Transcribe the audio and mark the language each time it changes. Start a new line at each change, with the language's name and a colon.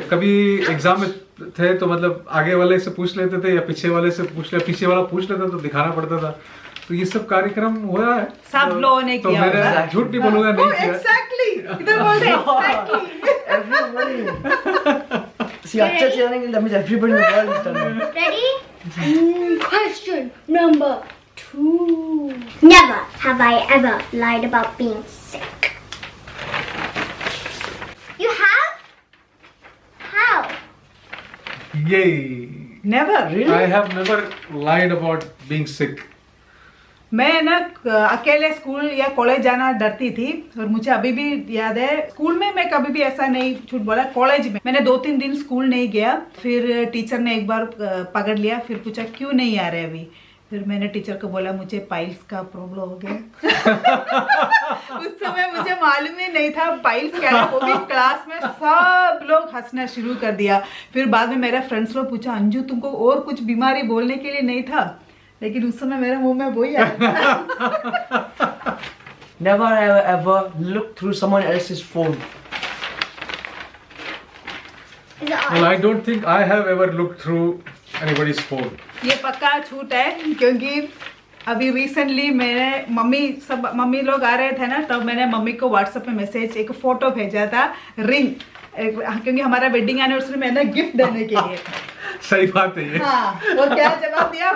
Hindi: कभी एग्जाम में थे तो मतलब आगे वाले से पूछ लेते थे या पीछे वाले से पीछे वाला पूछ लेता तो दिखाना पड़ता था। तो ये सब कार्यक्रम हुआ है। सब लोगों ने तो किया मैंने होगा। झूठ नहीं बोलूंगा, नहीं किया।
English: Exactly.
Hindi: इधर बोल रहे
English: exactly. Everybody. See,
Hindi: अच्छा चीज़ नहीं,
English: that means everybody in the world is done it. Ready? Question number 2. Never have I ever lied about being sick. You have? How? Yay. Never. I have never lied about being sick.
Hindi: मैं ना अकेले school या college जाना डरती थी और मुझे अभी भी याद है स्कूल में मैं कभी भी ऐसा नहीं झूठ बोला। कॉलेज में मैंने 2-3 दिन स्कूल नहीं गया, फिर टीचर ने एक बार पकड़ लिया, फिर पूछा क्यों नहीं आ रहे अभी। फिर मैंने टीचर को बोला मुझे पाइल्स का प्रॉब्लम हो गया। उस समय मुझे मालूम ही नहीं था पाइल्स क्या है। वो भी क्लास में सब लोग हंसना शुरू कर दिया। फिर बाद में मेरे फ्रेंड्स लोग पूछा अंजू तुमको और कुछ बीमारी बोलने के लिए नहीं था? लेकिन उस समय मेरे मुंह में वही आया।
English: Never have I ever looked through someone else's phone. Well, I don't think I have ever looked through anybody's phone.
Hindi: ये पक्का झूठ है क्योंकि अभी रिसेंटली मेरे मम्मी लोग आ रहे थे ना, तब मैंने मम्मी को व्हाट्सएप पे मैसेज एक फोटो भेजा था रिंग, क्योंकि हमारा वेडिंग एनिवर्सरी में ना गिफ्ट देने के लिए। सही बात है ये। हाँ, और क्या जवाब दिया?